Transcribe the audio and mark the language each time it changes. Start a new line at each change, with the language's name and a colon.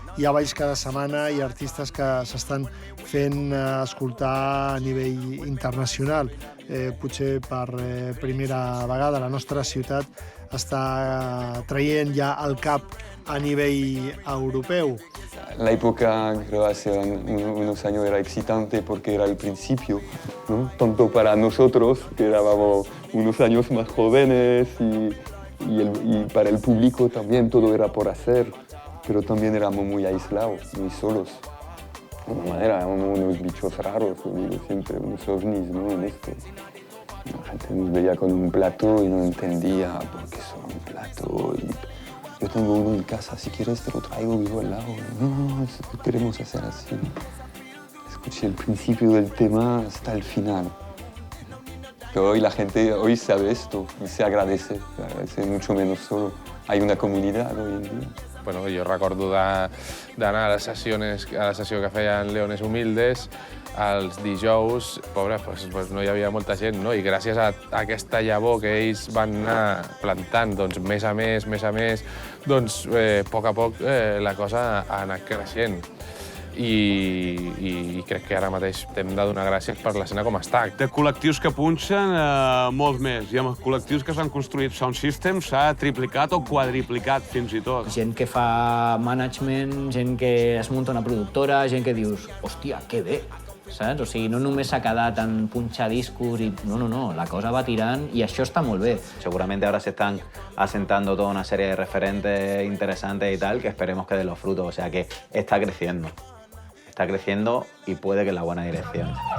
Catalan: Hi ha balls cada setmana i artistes que s'estan fent escoltar a nivell internacional. Potser per primera vegada la nostra ciutat està traient ja el cap a nivell europeu.
Spanish: La época, creo, hace unos años era excitante porque era el principio, ¿no? Tanto para nosotros, que éramos unos años más jóvenes, y para el público también todo era por hacer, pero también éramos muy aislados, muy solos. De alguna manera, éramos unos bichos raros, digo siempre, unos ovnis, ¿no? En esto. La gente nos veía con un plato y no entendía por qué son un plato. Yo tengo uno en casa, si quieres te lo traigo, vivo al lado. No, es que queremos hacer así. Escuché el principio del tema hasta el final. Pero hoy la gente hoy sabe esto y se agradece mucho menos solo. Hay una comunidad hoy en día.
Catalan: Bueno, jo recordo d'anar a la sessió que feien Leones Humildes, els dijous, pobre, pues no hi havia molta gent, no? I gràcies a aquesta llavor que ells van anar plantant, doncs, més a més, doncs, a poc la cosa ha anat creixent. I crec que ara mateix hem de donar gràcies per l'escena com està. De col·lectius que punxen, molts més. I amb els col·lectius que s'han construït Sound Systems s'ha triplicat o quadriplicat fins i tot. Gent que fa management, gent que es munta una productora, gent que dius, hòstia, que bé, saps? O sigui, no només s'ha quedat en punxar discos i... No, la cosa va tirant i això està molt bé.
Spanish: Seguramente ahora se están asentando toda una serie de referentes interesantes y tal, que esperemos que den los frutos. O sea que está creciendo. Está creciendo y puede que en la buena dirección.